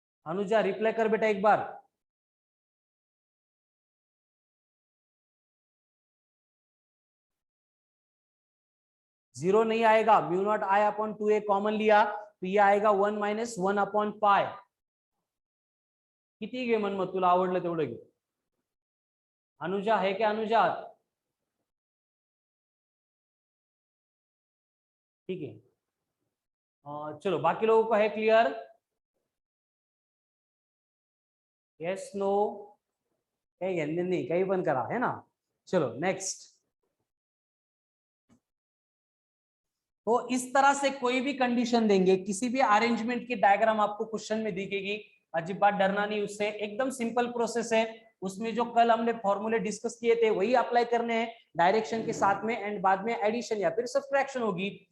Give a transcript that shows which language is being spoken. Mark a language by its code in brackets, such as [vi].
[hi] Anuja reply कर बेटा एक बार। जीरो नहीं आएगा, mu not I upon 2a common लिया तो ये आएगा 1 माइनस 1 अपॉन पाई। [mr] किती घे मन मग तुला आवडलं तेवढं घे। [hi] अनुजा है क्या? अनुजा ठीक है, चलो बाकी लोगों को है क्लियर? [en] Yes no? [mr] काही घेणं नाही, काही पण करा [hi] है ना। चलो नेक्स्ट। तो इस तरह से कोई भी कंडीशन देंगे, किसी भी अरेंजमेंट की डायग्राम आपको क्वेश्चन में दिखेगी, अजीब बात डरना नहीं उससे, एकदम सिंपल प्रोसेस है। उसमें जो कल हमने फॉर्मूले डिस्कस किए थे वही अप्लाई करने हैं डायरेक्शन के साथ में, एंड बाद में एडिशन या फिर सब्ट्रैक्शन होगी।